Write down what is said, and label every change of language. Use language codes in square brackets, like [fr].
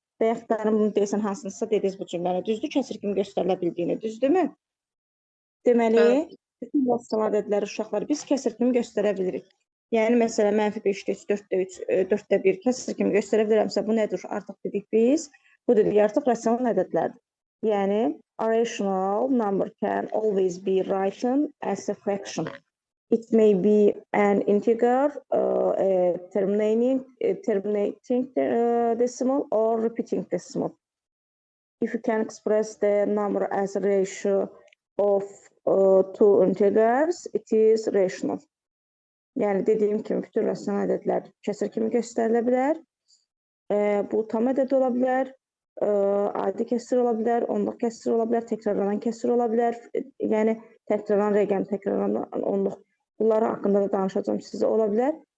[az] Və yaxud da bunu deyəsən hansınızsa dediniz bu cümləni. Düzdür, kəsr kimi göstərilə bildiyini. Düzdürmü? Deməli, bütün rasional ədədləri uşaqlar biz kəsr kimi göstərə bilirik. Yəni, məsələn, -5/3, 4/1 kəsr kimi göstərə bilirəmsə, bu nədir? Artıq dedik biz. Bu dedik, artıq rasional ədədlərdir. Yəni, [en] a rational number can always be written as a fraction. It may be an integer, terminating decimal or repeating decimal. If you can express the number as a ratio of two integers, it is rational. [az] Yəni, dediyim kimi, bütün rasional ədədlər kəsr kimi göstərilə bilər. Bu tam ədəd ola bilər, adi kəsr ola bilər, onluq kəsr ola bilər, təkrarlanan kəsr ola bilər. Yəni, təkrarlanan rəqəm, təkrarlanan onluq. Bunları haqqında da danışacağım sizə ola bilər.